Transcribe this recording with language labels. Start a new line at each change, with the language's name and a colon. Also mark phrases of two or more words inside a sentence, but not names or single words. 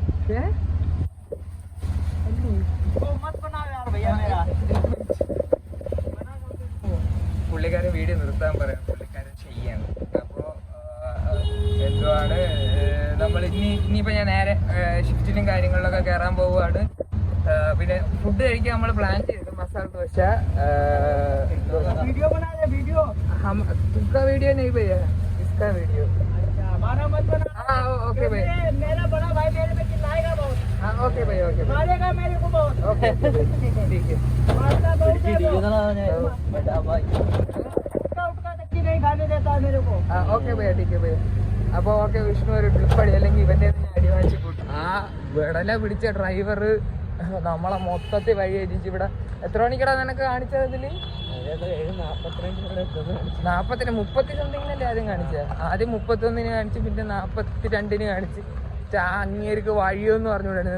Malayalam: പുള്ളിക്കാരൻ വീഡിയോ നിർത്താൻ പറയാം, പുള്ളിക്കാരൻ ചെയ്യാണ്. അപ്പോൾ എന്തുവാണ് നമ്മൾ ഇനിയിപ്പോൾ ഞാൻ നേരെ ഷിഫ്റ്റിനും കാര്യങ്ങളിലൊക്കെ കയറാൻ പോവുകയാണ്. പിന്നെ ഫുഡ് കഴിക്കാൻ നമ്മൾ പ്ലാൻ ചെയ്തു മസാല ദോശ.
Hindi: वीडियो बना दे वीडियो. हम तुमका वीडियो नहीं भैया, इसका वीडियो. अच्छा हमारा मत बना. हाँ ओके भैया. मेरा बड़ा भाई मेरे पे चिल्लाएगा बहुत. हाँ ओके भैया ओके भैया. मारेगा मेरे को बहुत. ओके ठीक है. मारता बहुत है वो. बड़ा भाई उठका तक नहीं खाने देता है मेरे को. हाँ ओके भैया ठीक है भैया.
Malayalam: അപ്പോൾ ഓക്കെ വിഷ്ണു ഒരു ട്രിപ്പ് അടി, അല്ലെങ്കിൽ ഇവൻ്റെ ഞാൻ അടി വാങ്ങിച്ച് കൂട്ടും. ആ വിടല പിടിച്ച ഡ്രൈവർ നമ്മളെ മൊത്തത്തിൽ വഴി അടിച്ച്. ഇവിടെ എത്ര മണിക്കടാ നിനക്ക് കാണിച്ചത്? ഇതിൽ 40 30 സംതിങ്ങിനല്ലേ ആദ്യം കാണിച്ചത്. ആദ്യം 31 കാണിച്ച്, പിന്നെ 42 കാണിച്ച്. അങ്ങേർക്ക് വഴിയൊന്നും പറഞ്ഞുകൂടാണ്.